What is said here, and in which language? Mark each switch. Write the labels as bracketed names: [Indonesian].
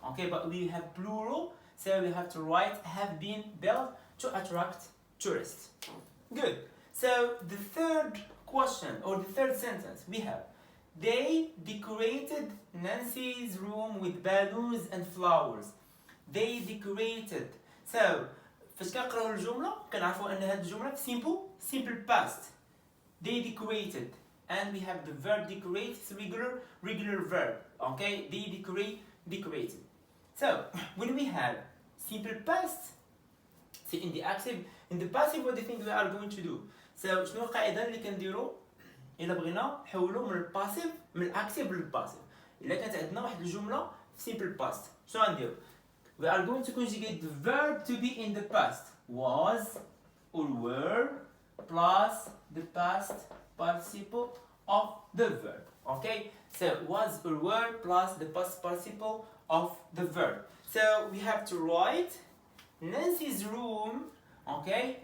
[English] Okay, but we have plural, so we have to write have been built to attract tourists. Good. So the third question or the third sentence we have, they decorated Nancy's room with balloons and flowers. They decorated. [Arabic] So فاش كنقراو الجملة كنعرفوا أن هذه الجملة simple past. [English] They decorated, and we have the verb decorate. It's regular verb. Okay, they decorated. So when we have simple past, see in the passive what do you think we are going to do? [Arabic] So شنو القاعدة اللي كنديرو إلا بغينا نحولو من الباسيف من الأكتيف للباسيف؟ إلا كانت عندنا واحد الجملة في simple past شنو غنديرو؟ We are going to conjugate the verb to be in the past. [English] Was or were plus the past participle of the verb. Okay? So was or were plus the past participle of the verb. So we have to write Nancy's room. Okay?